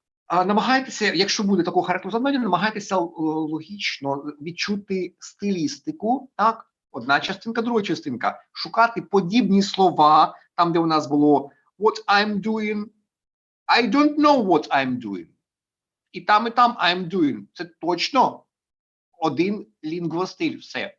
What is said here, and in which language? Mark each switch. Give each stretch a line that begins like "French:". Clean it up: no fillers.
Ukrainian: Намагайтеся, якщо буде такого характеру завдання, намагайтеся логічно відчути стилістику, так? Одна частинка, друга частинка. Шукати подібні слова, там, де у нас було
English: what I'm doing, I don't know what I'm doing.
Ukrainian: І там
English: I'm doing.
Ukrainian: Це точно один лінгвостиль. Все.